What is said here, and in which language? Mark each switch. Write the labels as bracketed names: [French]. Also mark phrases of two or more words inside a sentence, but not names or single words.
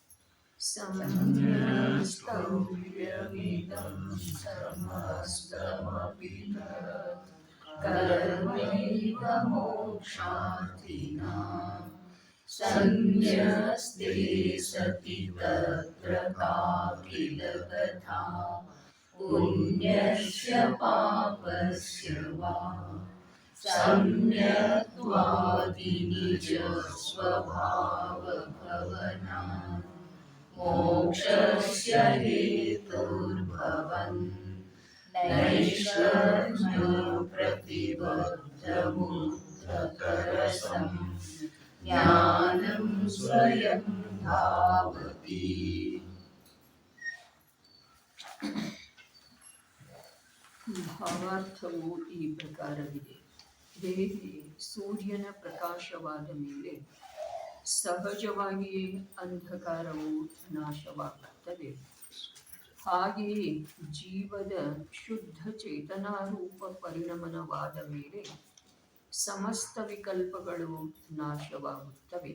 [Sanskrit] ಸಂಧ್ಯಸ್ತವ್ಯಮಿದಂ ಸಮಸ್ತಮಪಿ ಕರ್ಮೈವ ಮೋಕ್ಷಾರ್ಥಿನಾಂ ಸಂನ್ಯಸ್ತೆ ಸತಿ ತತ್ರ ಕಾಕಿಲ ಕಥಾ ಪುಣ್ಯಸ್ಯ ಪಾಪಸ್ಯ ವಾ सम्यक्त्वादि निज स्वभाव भवनात् मोक्षस्य हेतुर्भवन् नैष्कर्म्य प्रतिबद्धमुद्धकरसं ज्ञानं स्वयं धावति. [Kannada] ಭಾವಾರ್ಥವು ಈ ಪ್ರಕಾರವಿದೆ. ಹೇಗೆ ಸೂರ್ಯನ ಪ್ರಕಾಶವಾದ ಮೇಲೆ ಸಹಜವಾಗಿಯೇ ಅಂಧಕಾರವು ನಾಶವಾಗುತ್ತದೆ, ಹಾಗೆಯೇ ಜೀವದ ಶುದ್ಧ ಚೇತನಾರೂಪ ಪರಿಣಮನವಾದ ಮೇಲೆ ಸಮಸ್ತ ವಿಕಲ್ಪಗಳು ನಾಶವಾಗುತ್ತವೆ.